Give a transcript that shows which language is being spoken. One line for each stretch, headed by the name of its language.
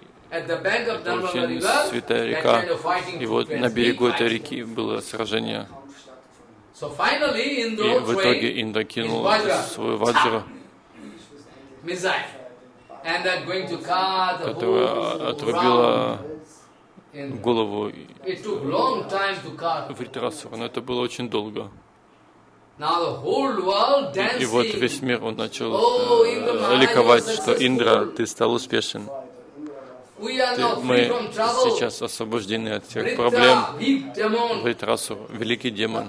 English: At the bank of Narmada River, that kind of fighting took place.
Russian: И вот на берегу этой реки было сражение.
English: So finally, Indra threw his vajra.
Russian: И в итоге Индра кинул свою ваджру.
English: Missile, and that going to cut the whole round.
Russian: Отрубила голову.
English: It took long time to cut.
Russian: Вритрасу, но это было очень долго.
English: Now the whole world dancing.
Russian: И вот весь мир он начал ликовать, что Индра, ты стал успешен. Мы сейчас освобождены от всех проблем. Вритрасу, великий демон.